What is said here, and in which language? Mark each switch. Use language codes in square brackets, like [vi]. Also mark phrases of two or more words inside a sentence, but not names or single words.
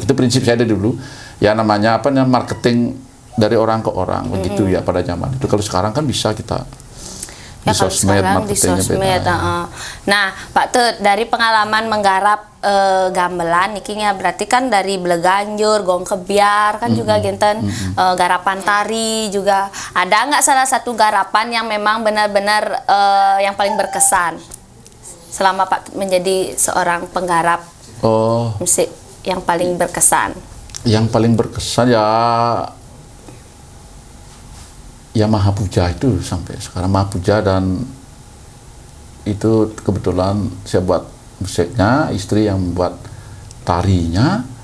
[id] Itu prinsip saya dari dulu. Ya namanya apa namanya marketing dari orang ke orang begitu ya pada zaman itu. Kalau sekarang kan bisa kita ya, kalau sekarang di sosmed. Nah, Pak Tut, dari pengalaman menggarap gamelan nikinya berarti kan dari Bleganjur, Gong Kebiar kan juga genten garapan tari juga. Ada nggak salah satu garapan yang memang benar-benar yang paling berkesan selama Pak Tut menjadi seorang penggarap musik yang paling berkesan? Yang paling berkesan ya Mahapuja itu sampai sekarang Mahapuja, dan itu kebetulan saya buat musiknya, istri yang membuat tarinya.